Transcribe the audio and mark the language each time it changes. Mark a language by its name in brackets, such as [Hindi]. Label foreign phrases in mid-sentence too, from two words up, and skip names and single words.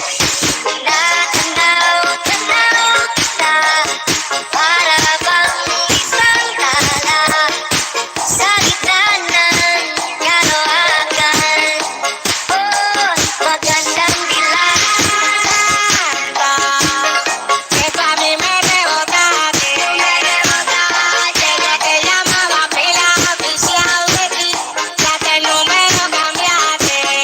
[Filipino] Natanaw kita, para bang isang tala sa gitna ng kalohakan. Oh, magandang dilag. [Spanish] Esto a mí me rebota, te llamaba pila oficial de ti, ya que el número cambiaste.